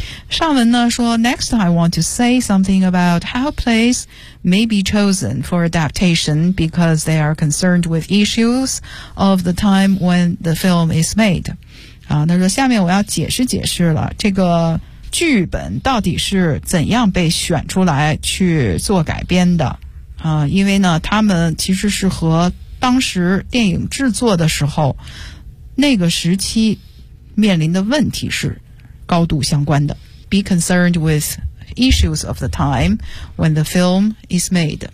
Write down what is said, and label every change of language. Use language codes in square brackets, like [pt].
[zh] 上文呢说 [en] Next I want to say something about how plays may be chosen for adaptation because they are concerned with issues of the time when the film is made。 [zh] 啊，他说下面我要解释解释了，这个剧本到底是怎样被选出来去做改编的啊？因为呢他们其实是和当时电影制作的时候那个时期面临的问题是高度相关的。 [en] Be concerned withissues of the time when the film is made。